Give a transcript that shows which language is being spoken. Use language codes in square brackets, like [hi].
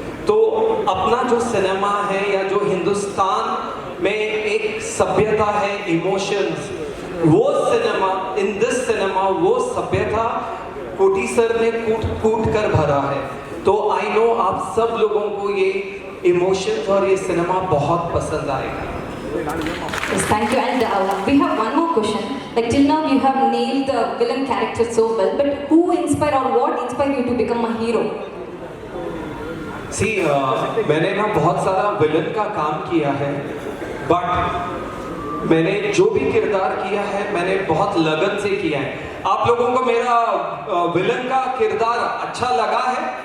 [hi] तो अपना जो सिनेमा है या जो हिंदुस्तान में एक सभ्यता है, इमोशंस, वो सिनेमा, [en] in this cinema [hi] वो सभ्यता कोटी सर ने कूट कर भरा है. तो [en] I know [hi] आप सब लोगों को ये इमोशंस और ये सिनेमा बहुत पसंद आएगा. [en] Yes, thank you. And we have one more question. Like till now you have nailed the villain character so well, but who inspired or what inspired you to become a hero? [hi] See, मैंने ना बहुत सारा villain का काम किया है, but मैंने जो भी किरदार किया है मैंने बहुत लगन से किया है. आप लोगों को मेरा विलन का किरदार अच्छा लगा है?